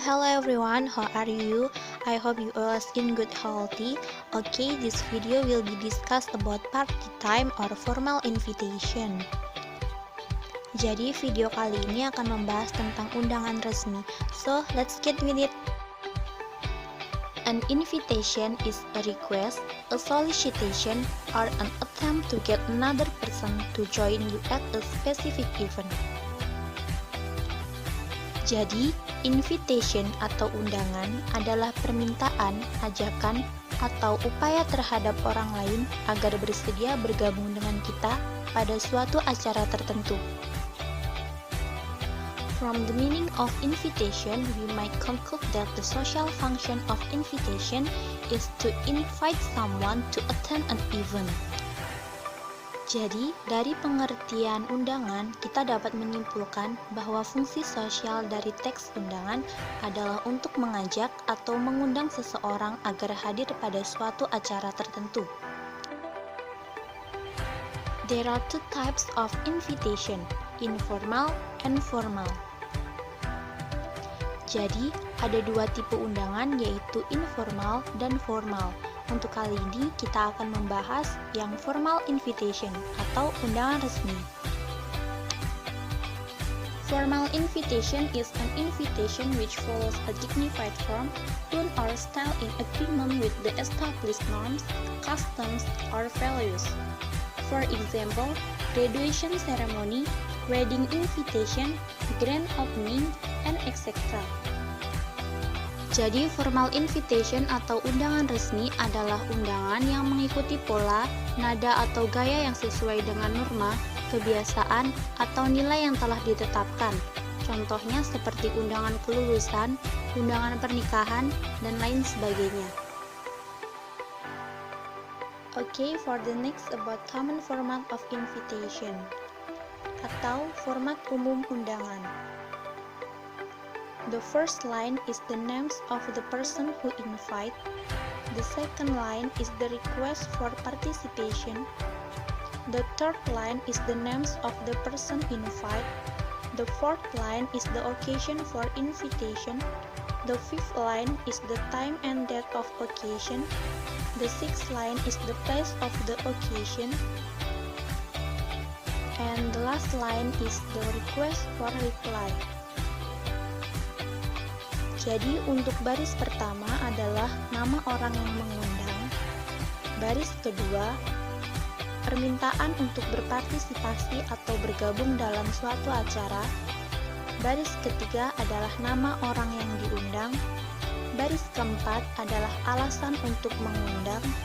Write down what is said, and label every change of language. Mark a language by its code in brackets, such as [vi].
[en] Hello everyone, how are you? I hope you all is in good healthy. Okay, this video will be discussed about party time or formal invitation. [id] Jadi video kali ini akan membahas tentang undangan resmi. [en] So, let's get with it. An invitation is a request, a solicitation, or an attempt to get another person to join you at a specific event. [id] Jadi, invitation atau undangan adalah permintaan, ajakan, atau upaya terhadap orang lain agar bersedia bergabung dengan kita pada suatu acara tertentu. [en] From the meaning of invitation, we might conclude that the social function of invitation is to invite someone to attend an event. [id] Jadi, dari pengertian undangan, kita dapat menyimpulkan bahwa fungsi sosial dari teks undangan adalah untuk mengajak atau mengundang seseorang agar hadir pada suatu acara tertentu. [en] There are two types of invitation, informal and formal. [id] Jadi, ada dua tipe undangan, yaitu informal dan formal. Untuk kali ini, kita akan membahas yang formal invitation atau undangan resmi. [en] Formal invitation is an invitation which follows a dignified form, tone or style in agreement with the established norms, customs, or values. For example, graduation ceremony, wedding invitation, grand opening, and etc. [id] Jadi, formal invitation atau undangan resmi adalah undangan yang mengikuti pola, nada atau gaya yang sesuai dengan norma, kebiasaan, atau nilai yang telah ditetapkan. Contohnya seperti undangan kelulusan, undangan pernikahan, dan lain sebagainya. [en] Okay, for the next about common format of invitation [id] atau format umum undangan. [en] The first line is the names of the person who invite. The second line is the request for participation. The third line is the names of the person invite. The fourth line is the occasion for invitation. The fifth line is the time and date of occasion. The sixth line is the place of the occasion. And the last line is the request for reply. [id] Jadi, untuk baris pertama adalah nama orang yang mengundang. Baris kedua, permintaan untuk berpartisipasi atau bergabung dalam suatu acara. Baris ketiga adalah nama orang yang diundang. Baris keempat adalah alasan untuk mengundang.